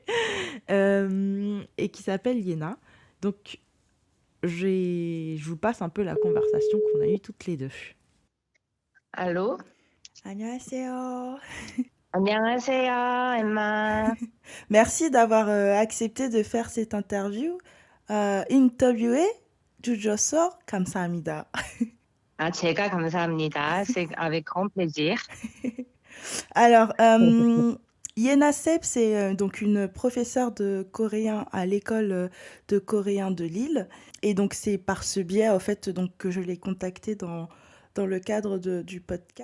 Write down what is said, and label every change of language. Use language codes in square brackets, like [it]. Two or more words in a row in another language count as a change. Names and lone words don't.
[fr] Et qui s'appelle Yena. Donc, je vous passe un peu la conversation qu'on a eue toutes les deux. Allô? [ko] 안녕하세요. 안녕하세요, Emma. [fr] Merci d'avoir accepté de faire cette interview. [ko] 인터뷰에 주셔서 감사합니다. 제가 감사합니다. [fr] C'est avec grand plaisir. Alors, Yena Sep, c'est donc une professeure de coréen à l'école de coréen de Lille. Et donc, c'est par ce biais, en fait, donc, que je l'ai contactée dans le cadre du podcast.